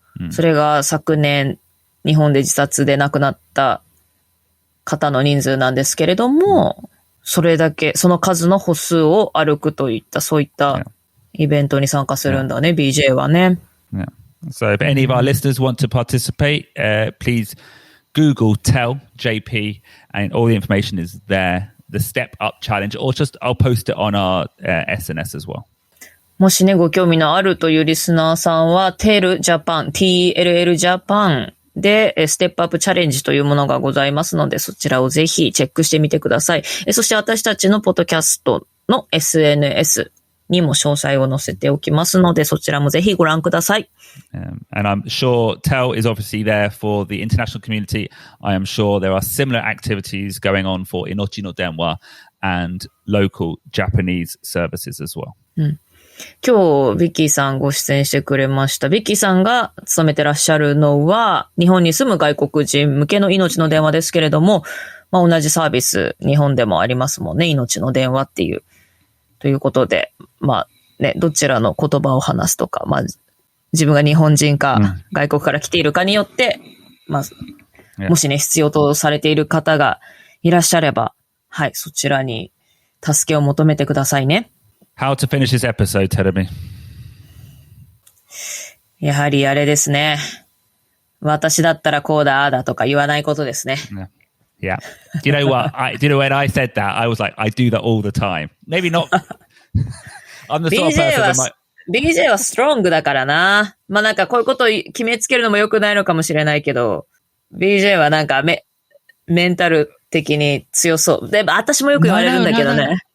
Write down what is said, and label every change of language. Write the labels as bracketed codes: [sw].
[ja] それが昨年日本で自殺で亡くなった方の人数なんですけれども、それだけ、その数の歩数を歩くといった、そういったイベントに参加するんだね、BJ はね。 [en] Yeah. So if any of our listeners want to participate, please Google Tell JP and all the information is there. The Step Up Challenge, or just I'll post it on our SNS as well. もしね、ご興味のあるというリスナーさんは、TELL Japan、TLL Japan で、ステップアップチャレンジというものがございますので、そちらをぜひチェックしてみてください。そして私たちのポッドキャストの SNS にも詳細を載せておきますので、そちらもぜひご覧ください。 And I'm sure Tell is obviously there for the international community. I am sure there are similar activities going on for Inochi no Denwa and local Japanese services as well. [ja] 今日、ビッキーさんご出演してくれました。ビッキーさんが勤めてらっしゃるのは、日本に住む外国人向けの命の電話ですけれども、同じサービス、日本でもありますもんね、命の電話っていう。ということで、どちらの言葉を話すとか、自分が日本人か、外国から来ているかによって、もしね、必要とされている方がいらっしゃれば、はい、そちらに助けを求めてくださいね。 [en] How to finish this episode, tell me. [ja] やはりあれですね。私だったらこうだ、ああだとか言わないことですね。 [en] Yeah. Do you know what? When I said that, I was like, I do that all the time. Maybe not. I'm the sort of person that might... [ja] BJ はストロングだからな。なんかこういうことを決めつけるのも良くないのかもしれないけど、BJ はなんかメンタル的に強そう。でも私もよく言われるんだけどね。